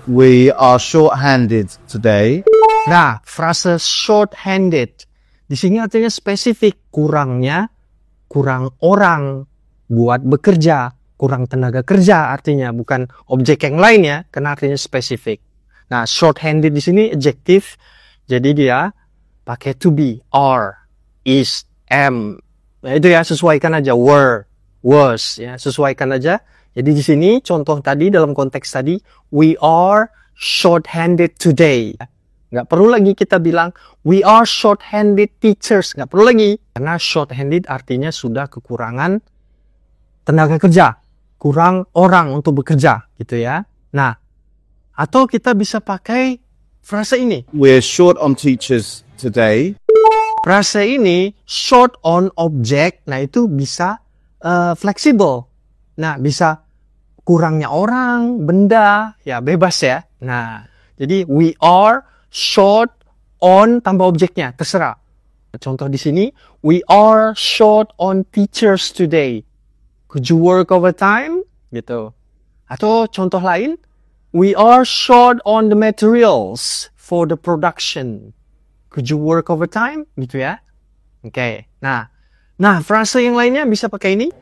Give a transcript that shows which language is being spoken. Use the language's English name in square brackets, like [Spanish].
[English] We are short-handed today. [Indonesian] Nah, frase short-handed. Di sini artinya spesifik. Kurang orang buat bekerja. Kurang tenaga kerja artinya. Bukan objek yang lain ya. Karena artinya spesifik. Nah, short-handed di sini adjektif. Jadi dia pakai to be, are, is, am. Nah, itu ya, sesuaikan aja. Were, was. Ya, sesuaikan aja. Jadi di sini contoh tadi dalam konteks tadi. [English] We are short-handed today. [Indonesian] Nggak perlu lagi kita bilang, [English] we are short-handed teachers. [Indonesian] Nggak perlu lagi. Karena short-handed artinya sudah kekurangan tenaga kerja. Kurang orang untuk bekerja. Gitu ya. Nah, atau kita bisa pakai frase ini. [English] We're short on teachers today. [Indonesian] Frase ini, [English] short on object. [Indonesian] Nah, itu bisa fleksibel. Nah, bisa kurangnya orang, benda. Ya, bebas ya. Nah, jadi [English] we are short on [Indonesian] tambah objeknya, terserah. Contoh di sini, [English] we are short on teachers today. Could you work overtime? Gitu. [Indonesian] Atau contoh lain, [English] we are short on the materials for the production. Could you work overtime? [Indonesian] Gitu ya. Oke. Nah, frase yang lainnya bisa pakai ini.